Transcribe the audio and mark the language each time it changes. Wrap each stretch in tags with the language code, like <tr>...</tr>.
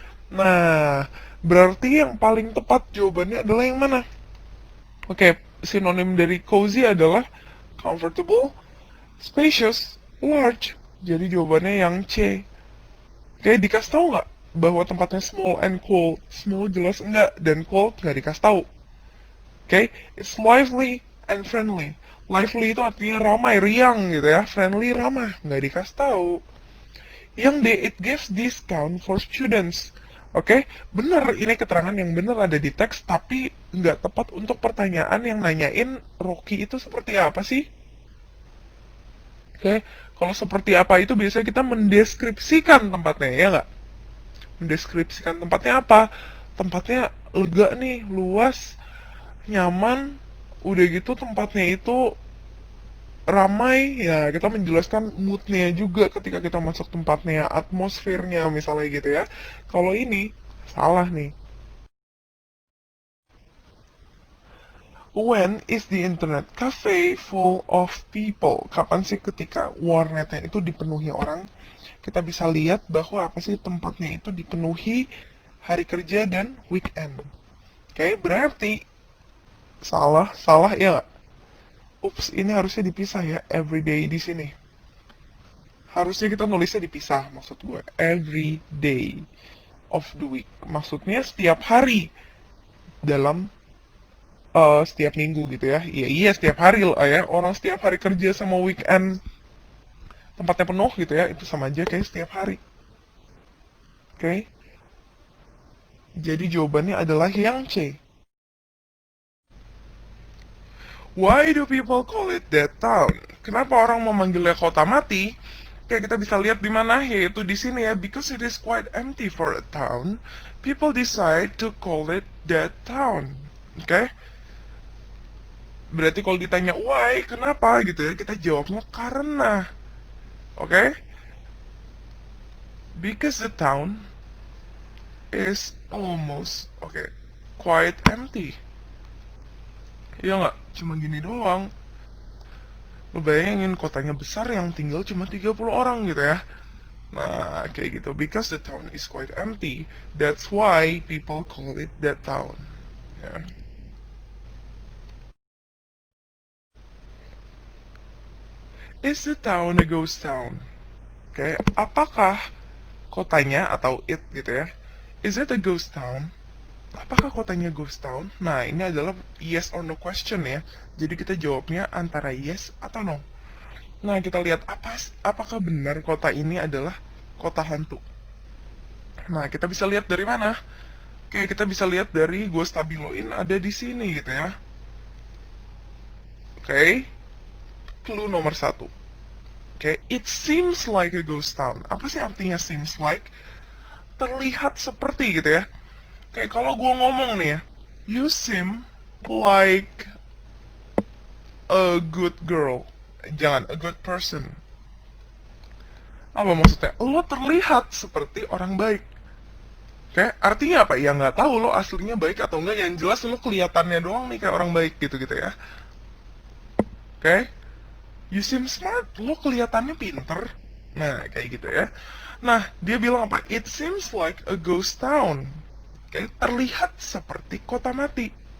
<id>Nah, berarti yang paling tepat jawabannya adalah yang mana? Oke, sinonim dari cozy adalah comfortable, spacious, large. Jadi jawabannya yang C. Oke, dikasih tahu nggak bahwa tempatnya</id> <en>small and cold?</en> <id>Small jelas enggak, dan cold nggak dikasih tahu. Oke,</id> <en>it's lively and friendly.</en> <id>Lively itu artinya ramai, riang gitu ya. Friendly, ramah, nggak dikasih tahu. Yang D,</id> <en>it gives discount for students.</en> <id>Oke, benar, ini keterangan yang benar ada di teks, tapi nggak tepat untuk pertanyaan yang nanyain Rocky itu seperti apa sih? Oke, kalau seperti apa itu biasanya kita mendeskripsikan tempatnya, ya nggak? Mendeskripsikan tempatnya apa? Tempatnya lega nih, luas, nyaman, udah gitu tempatnya itu ramai, ya kita menjelaskan moodnya juga ketika kita masuk tempatnya, atmosfernya misalnya gitu ya. Kalau ini salah nih.</id> <en>When is the internet cafe full of people?</en> <id>Kapan sih ketika warnetnya itu dipenuhi orang? Kita bisa lihat bahwa apa sih tempatnya itu dipenuhi hari kerja dan weekend. Oke, berarti salah, salah ya nggak? Ups, ini harusnya dipisah ya, everyday di sini. Harusnya kita nulisnya dipisah, maksud gue.</id> <en>Every day of the week.</en> <id>Maksudnya setiap hari dalam setiap minggu gitu ya. Iya, iya setiap hari lah ya. Orang setiap hari kerja sama weekend tempatnya penuh gitu ya. Itu sama aja kayak setiap hari. Oke. Okay? Jadi jawabannya adalah yang C.</id> <en>Why do people call it that town?</en> <id>Kenapa orang memanggilnya kota mati? Kayak kita bisa lihat di mana, yaitu di sini ya.</id> <en>Because it is quite empty for a town, people decide to call it that town.</en> <id>Oke? Okay? Berarti kalau ditanya why, kenapa gitu ya, kita jawabnya karena. Oke? Okay?</id> <en>Because the town is almost, okay, quite empty.</en> <id>Iya nggak? Cuma gini doang. Lo bayangin kotanya besar yang tinggal cuma 30 orang gitu ya. Nah, kayak gitu.</id> <en>Because the town is quite empty, that's why people call it that town.</en> <id>Ya.</id> <en>Is the town a ghost town?</en> <id>Oke, apakah kotanya atau it gitu ya?</id> <en>Is it a ghost town?</en> <id>Apakah kotanya</id> <en>ghost town?</en> <id>Nah, ini adalah</id> <en>yes or no question</en> <id>ya. Jadi kita jawabnya antara yes atau no. Nah, kita lihat apakah benar kota ini adalah kota hantu. Nah, kita bisa lihat dari mana? Oke, kita bisa lihat dari gue stabiloin ada di sini gitu ya. Oke, clue nomor 1.</id> <en>Oke, it seems like a ghost town.</en> <id>Apa sih artinya</id> <en>seems like?</en> <id>Terlihat seperti gitu ya. Kayak kalau gue ngomong nih ya,</id> <en>you seem like a good girl.</en> <id>Jangan,</id> <en>a good person.</en> <id>Apa maksudnya? Lo terlihat seperti orang baik. Oke, artinya apa? Ya nggak tahu lo aslinya baik atau enggak. Yang jelas lo kelihatannya doang nih kayak orang baik gitu-gitu ya. Oke,</id> <en>you seem smart.</en> <id>Lo kelihatannya pinter. Nah, kayak gitu ya. Nah, dia bilang apa?</id> <en>It seems like a ghost town.</en> <id>Oke, terlihat seperti kota mati.</id>